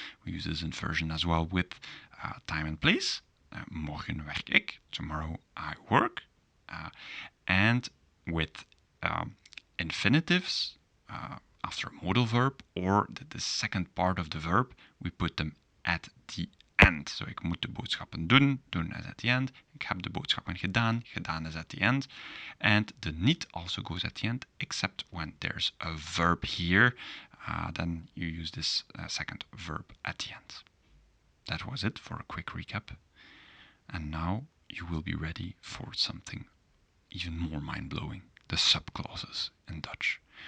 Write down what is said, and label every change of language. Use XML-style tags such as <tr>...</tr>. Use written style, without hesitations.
<en>We use this inversion as well with time and place.</en> <nl>Morgen werk ik,</nl> <en>tomorrow I work. And with infinitives, after a modal verb, or the second part of the verb, we put them at the end.</en> <nl>So ik moet de boodschappen doen, doen</nl> <en>is at the end.</en> <nl>Ik heb de boodschappen gedaan, gedaan</nl> <en>is at the end. And the niet also goes at the end, except when there's a verb here, then you use this second verb at the end. That was it for a quick recap. And now you will be ready for something even more mind-blowing, the subclauses in Dutch.</en>